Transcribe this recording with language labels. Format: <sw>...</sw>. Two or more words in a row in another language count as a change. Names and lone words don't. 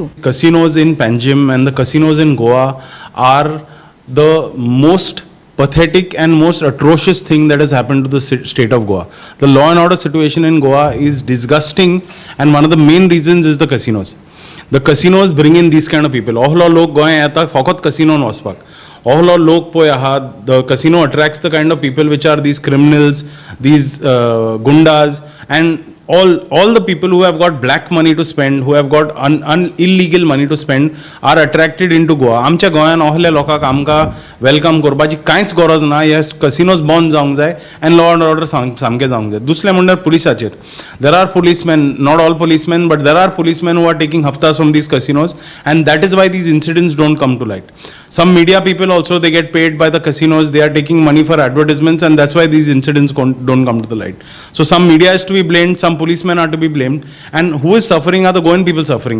<en>Casinos in Panjim and the casinos in Goa are the most pathetic and most atrocious thing that has happened to the state of Goa. The law and order situation in Goa is disgusting and one of the main reasons is the casinos. The casinos bring in these kind of people.</en> <kok>Ohlo lok goya yeta faqat casino waspak. Ohlo lok poy aha.</kok> <en>The casino attracts the kind of people which are these criminals, these gundas and all the people who have got black money to spend, who have got illegal money to spend are attracted into Goa.</en> <kok>आमच्या गोंयान ohले लोकांक आमकां वेलकम करपाची कांयच गरज ना. हे कसिनोज बंद जावंक जाय एंड</kok> <en>law and order</en> <kok>सामकें जावंक जाय. दुसरें म्हणल्यार पुलिसाचेर.</kok> <en>There are policemen, not all policemen, but there are policemen who are taking haftas from these casinos and that is why these incidents don't come to light. Some media people also, they get paid by the casinos, they are taking money for advertisements and that's why these incidents don't come to the light. So some media is to be blamed, some policemen are to be blamed and who is suffering are the Goan people suffering.</en>